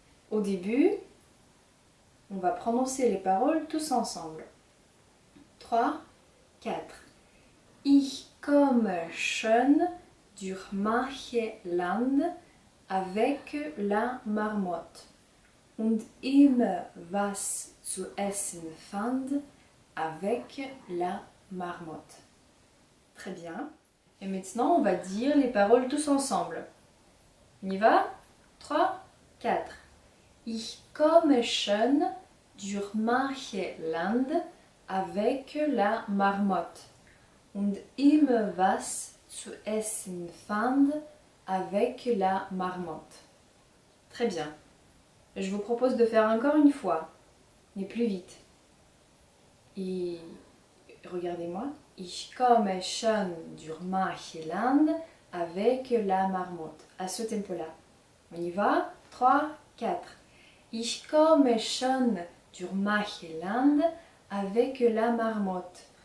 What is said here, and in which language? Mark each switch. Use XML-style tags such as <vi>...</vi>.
<fr>Au début, on va prononcer les paroles tous ensemble. 3, 4.</fr> <de>Ich komme schon durch manche Land avec la marmotte. Und immer was zu essen fand avec la marmotte. Très bien.</de> <fr>Et maintenant, on va dire les paroles tous ensemble. On y va? 3, 4.</fr> <de>Ich komme schon durch manche Land avec la marmotte. Und immer was zu essen fand avec la marmotte. Très bien.</de> <fr>Je vous propose de faire encore une fois, mais plus vite. Et regardez-moi. Ich komme schon durch manche Land avec la marmotte. À ce tempo-là. On y va? 3, 4.</fr> <de>Ich komme schon durch manche Land avec la marmotte.</de>